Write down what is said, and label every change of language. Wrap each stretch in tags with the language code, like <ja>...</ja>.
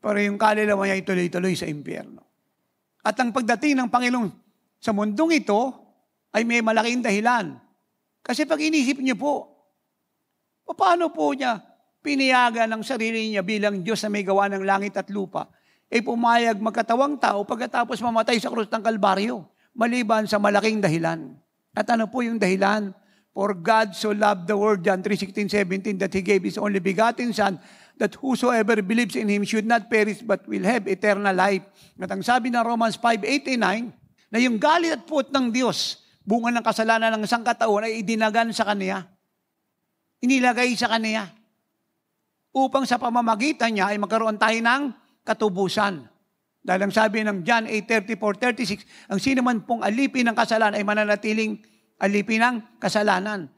<tl>Pero yung kaluluwa niya ay tuloy-tuloy sa impyerno. At ang pagdating ng Panginoon sa mundong ito ay may malaking dahilan. Kasi pag inisip niyo po, paano po niya piniyagan ng sarili niya bilang Diyos na may gawa ng langit at lupa, pumayag magkatawang tao pagkatapos mamatay sa krus ng Kalbaryo, maliban sa malaking dahilan. At ano po yung dahilan?</tl> <en>For God so loved the world, John 3:16-17, that He gave His only begotten Son, that whosoever believes in Him should not perish but will have eternal life.</en> <tl>At ang sabi ng Romans 5:8-9, na yung galit at puot ng Diyos, bunga ng kasalanan ng isang katauhan ay idinagan sa Kanya. Inilagay sa Kanya. Upang sa pamamagitan niya ay magkaroon tayo ng katubusan. Dahil ang sabi ng John 8:34-36, ang sino man pong alipin ng kasalanan ay mananatiling alipin ng kasalanan.</tl>